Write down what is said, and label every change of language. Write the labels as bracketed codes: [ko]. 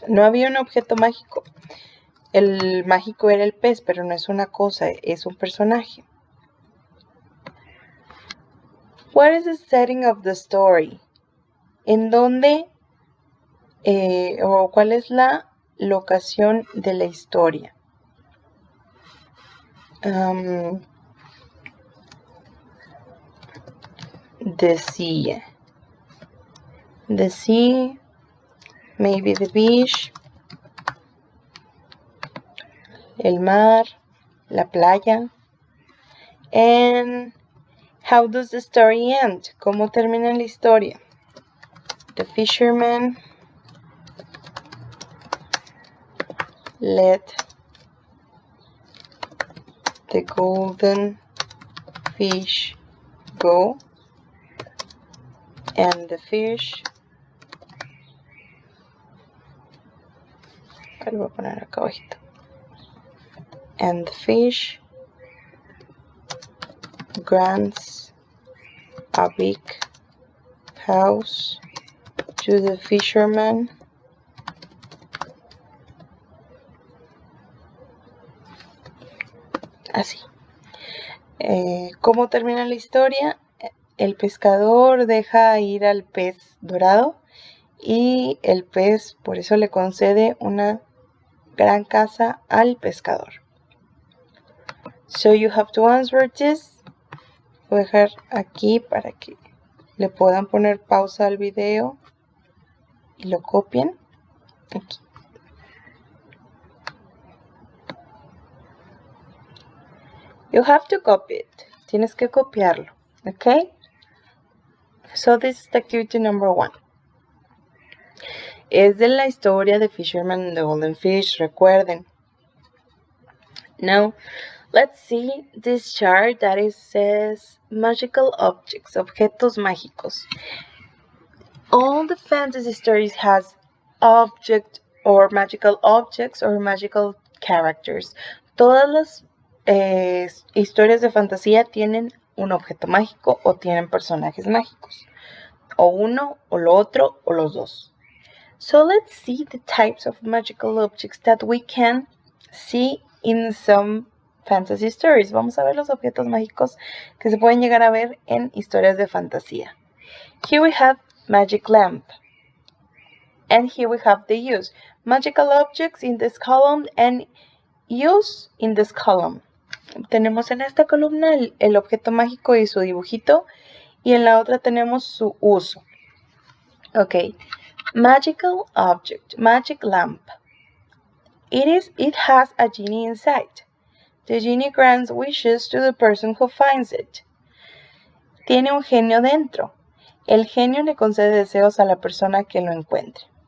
[es] No había un objeto mágico. El mágico era el pez, pero no es una cosa, es un personaje. [en] What is the setting of the story? [es] ¿En dónde o cuál es la locación de la historia? [en] the sea. The sea, maybe the beach, [es] el mar, la playa. [en] And how does the story end? [es] ¿Cómo termina la historia? [en] The fisherman let the golden fish go, and the fish, [es] lo voy a poner acá abajito, [en] and the fish grants a big house to the fisherman así. [es] ¿Cómo termina la historia? El pescador deja ir al pez dorado y el pez por eso le concede una gran casa al pescador. [en] So you have to answer this. [es] Voy a dejar aquí para que le puedan poner pausa al video y lo copien aquí. [en] You have to copy it. [es] Tienes que copiarlo. [en] Okay? So this is activity number 1. [es] Es de la historia de Fisherman and the Golden Fish, recuerden. [en] Now, let's see this chart that it says magical objects, [es] objetos mágicos. [en] All the fantasy stories has object or magical objects or magical characters. [es] Todas las historias de fantasía tienen un objeto mágico o tienen personajes mágicos. O uno, o lo otro, o los dos. [en] So let's see the types of magical objects that we can see in some fantasy stories. [es] Vamos a ver los objetos mágicos que se pueden llegar a ver en historias de fantasía. [en] Here we have magic lamp. And here we have the use. Magical objects in this column and use in this column. [es] Tenemos en esta columna el objeto mágico y su dibujito. Y en la otra tenemos su uso. [en] Ok. Magical object. Magic lamp. It has a genie inside. The genie grants wishes to the person who finds it. [es] Tiene un genio dentro. El genio le concede deseos a la persona que lo encuentre.